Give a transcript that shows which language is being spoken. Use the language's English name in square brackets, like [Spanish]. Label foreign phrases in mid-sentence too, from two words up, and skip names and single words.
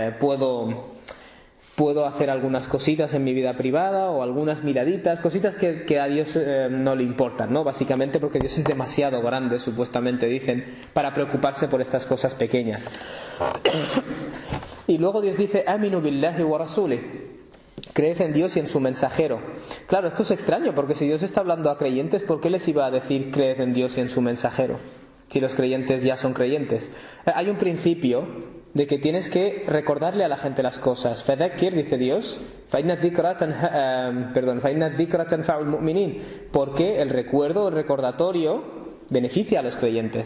[Spanish] Puedo hacer algunas cositas en mi vida privada o algunas miraditas, cositas que a Dios no le importan, ¿no? Básicamente porque Dios es demasiado grande, supuestamente dicen, para preocuparse por estas cosas pequeñas. Y luego Dios dice: [Arabic] آمنوا بالله ورسوله. [Spanish] Creed en Dios y en su mensajero. Claro, esto es extraño, porque si Dios está hablando a creyentes, ¿por qué les iba a decir creed en Dios y en su mensajero? Si los creyentes ya son creyentes. Hay un principio de que tienes que recordarle a la gente las cosas. Fadhakkir, dice Dios, porque el recuerdo, el recordatorio beneficia a los creyentes.